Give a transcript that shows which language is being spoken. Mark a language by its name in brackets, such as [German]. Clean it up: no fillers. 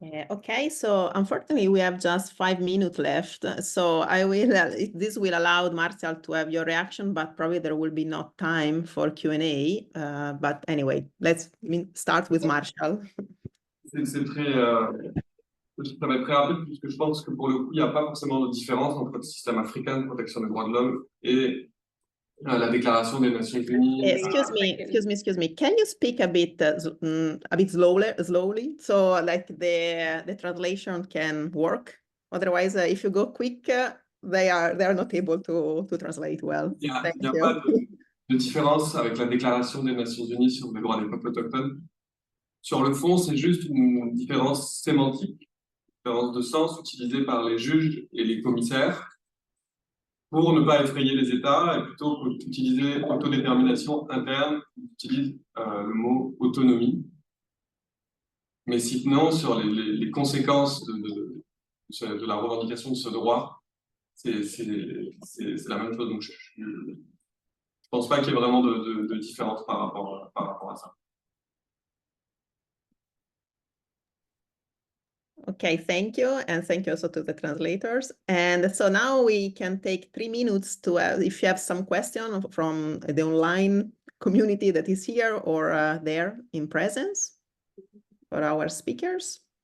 [English] Okay, so unfortunately we have just 5 minutes left. So I will, this will allow Martial to have your reaction, but probably there will be no time for Q&A. But anyway, let's start with Martial. [French] C'est très, ça va être très rapide puisque je pense que pour le coup, il n'y a pas forcément de différence entre le système africain de protection des droits de l'homme et la Déclaration des Nations Unies. [English] Excuse me. Can you speak a bit slowly, so like the translation can work? Otherwise, if you go quick, they are not able to translate well. [French] Il n'y a pas de différence avec la Déclaration des Nations Unies sur les droits des peuples autochtones. Sur le fond, c'est juste une différence sémantique, une différence de sens utilisée par les juges et les commissaires pour ne pas effrayer les États, et plutôt qu'utiliser autodétermination interne, ils utilisent le mot autonomie. Mais sinon, sur les conséquences de la revendication de ce droit, c'est la même chose. Donc, je pense pas qu'il y ait vraiment de différence par rapport à ça. [English] Okay, thank you, and thank you also to the translators. And so now we can take 3 minutes to, if you have some question from the online community that is here or there in presence for our speakers.